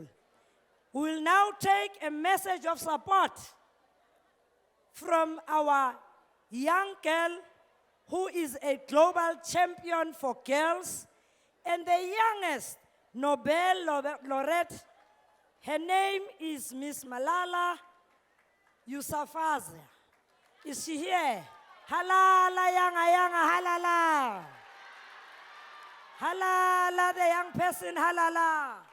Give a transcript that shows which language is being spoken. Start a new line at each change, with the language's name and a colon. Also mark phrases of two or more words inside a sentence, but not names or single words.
English: We will now take a message of support from our young girl who is a global champion for girls and the youngest Nobel laureate Her name is Miss Malala Yousafzai. Is she here? Halala, yanga, halala. Halala, the young person, halala.